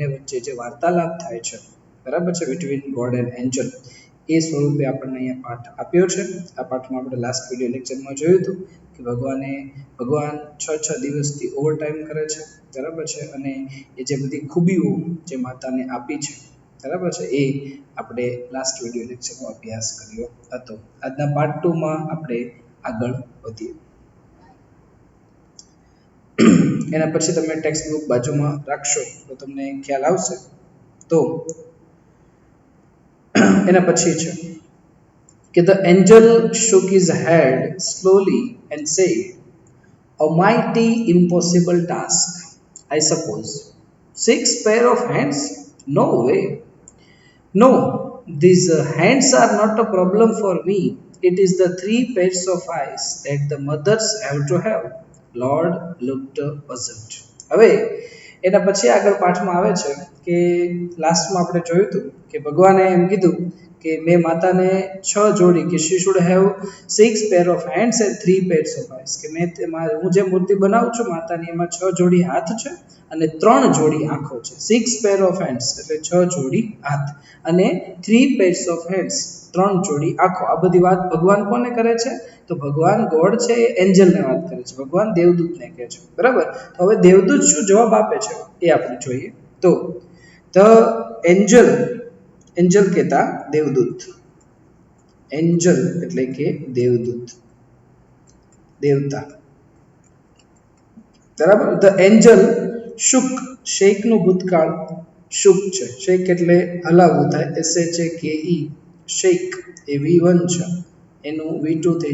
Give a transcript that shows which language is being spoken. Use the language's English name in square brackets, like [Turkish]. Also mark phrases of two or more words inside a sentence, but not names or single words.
[Gujarati] વચ્ચે જે વાર્તાલાપ થાય છે બરાબર છે [English] between God and angel [Gujarati] એ સ્વરૂપે આપણને અહીંયા પાઠ આપ્યો છે આ પાઠમાં આપણે [English] last video lectureમાં [Gujarati] જોયું હતું કે ભગવાન 6 દિવસથી [English] over time [Gujarati] કરે છે બરાબર છે અને એ જે બધી ખૂબીઓ જે માતાને આપી છે બરાબર છે એ આપણે [English] last video lectureમાં [Gujarati] અભ્યાસ કર્યો હતો આજના પાર્ટ 2 માં આપણે આગળ વધીએ એના પછી તમે [English] text book [Gujarati] બાજુમાં રાખશો તો તમને ખ્યાલ આવશે તો એના પછી છે કે [English] the angel shook his head slowly and said, a mighty impossible task, I suppose. 6 pair of hands? No way. No, these hands are not a problem for me. It is the 3 pairs of eyes that the mothers have to have. Lord looked puzzled. [Gujarati] હવે એના પછી આગળ પાઠમાં આવે છે કે લાસ્ટમાં આપણે જોયું હતું કે ભગવાને એમ કીધું કે મેં માતાને 6 જોડી કે [English] she should have 6 pair of hands and 3 pairs of eyes [Gujarati] કે મેં હું જે મૂર્તિ બનાવું છું માતાની એમાં 6 જોડી હાથ છે અને 3 જોડી આંખો છે [English] 6 pair of hands [Gujarati] એટલે 6 જોડી હાથ અને [English] 3 pairs of hands [Gujarati] 3 જોડી આંખો આ બધી વાત ભગવાન કોને કરે છે તો ભગવાન ગોડ છે એ એન્જલને વાત કરે છે ભગવાન દેવદૂતને કહે છે બરાબર તો હવે દેવદૂત શું જવાબ આપે છે એ આપણે જોઈએ તો ધ એન્જલ કહેતા દેવદૂત એન્જલ એટલે કે દેવદૂત દેવતા બરાબર [English] the angel shook [Gujarati] શેક નું ભૂતકાળ શુક છે શેક એટલે હલાવવું થાય SHAKE શેક એ V1 છે એનું V2 થઈ